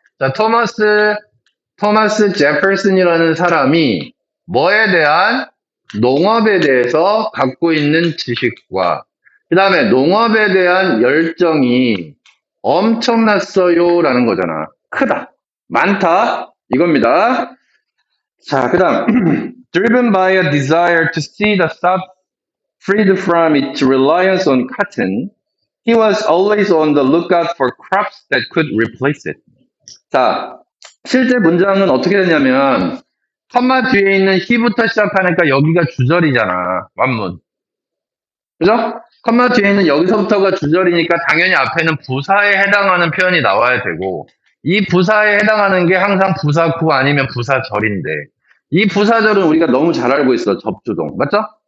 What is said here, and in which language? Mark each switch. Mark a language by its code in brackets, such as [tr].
[ko] 자, 토마스 제퍼슨이라는 사람이 뭐에 대한 농업에 대해서 갖고 있는 지식과 그 다음에 농업에 대한 열정이 엄청났어요라는 거잖아. 크다, 많다 이겁니다. 자, 그 다음 [en] driven by a desire to see the South freed from its reliance on cotton, he was always on the lookout for crops that could replace it. [ko] 자, 실제 문장은 어떻게 되냐면 컴마 뒤에 있는 he부터 시작하니까 여기가 주절이잖아. 완문. 그죠? 컴마 뒤에 있는 여기서부터가 주절이니까 당연히 앞에는 부사에 해당하는 표현이 나와야 되고 이 부사에 해당하는 게 항상 부사구 아니면 부사절인데 이 부사절은 우리가 너무 잘 알고 있어. 접주동. 맞죠?